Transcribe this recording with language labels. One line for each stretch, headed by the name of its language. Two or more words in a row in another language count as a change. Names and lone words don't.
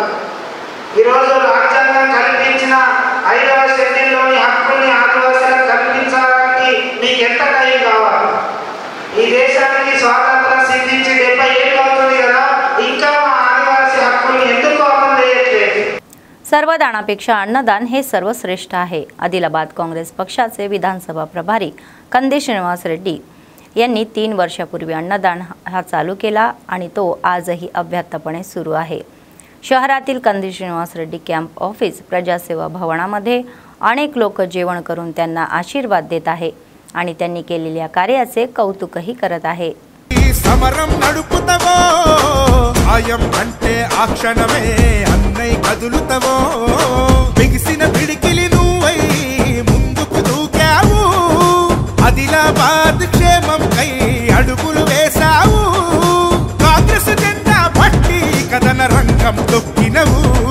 Telugu: ఈరోజు రాజ్యాంగం కల్పించిన 5వ షెడ్యూల్లోని హక్కుల్ని ఆదివాసులకు కల్పించడానికి మీకు ఎంత టైం కావాలి? ఈ దేశానికి స్వాతంత్రం సిద్ధించి 70 ఏళ్ళు అవుతుంది కదా, ఇంకా మా ఆదివాసీ హక్కుల్ని ఎందుకు అమలు చేయట్లేదు?
Marathi: सर्वदानापेक्षा अन्नदान हे सर्वश्रेष्ठ आहे. आदिलाबाद काँग्रेस पक्षाचे विधानसभा प्रभारी कंदी श्रीनिवास रेड्डी यांनी 3 वर्षापूर्वी अन्नदान हा चालू केला आणि तो आजही अव्याहतपणे सुरू आहे. शहरातील कंदी श्रीनिवास रेड्डी
English: camp office
Marathi: प्रजासेवा भवनामध्ये अनेक लोक जेवण करून त्यांना आशीर्वाद देत आहे आणि त्यांनी केलेल्या कार्याचे कौतुकही करत आहे.
Telugu: సమరం నడుపుతవో ఆయం అంటే ఆ క్షణమే అన్నై కదులుతవో బిగిసిన పిడికిలి నువ్వై ముందుకు దూకావు ఆదిలాబాద్ క్షేమం కై అడుగులు వేశావు కాంగ్రెస్ జెండా పట్టి కథన రంగం తొక్కినవు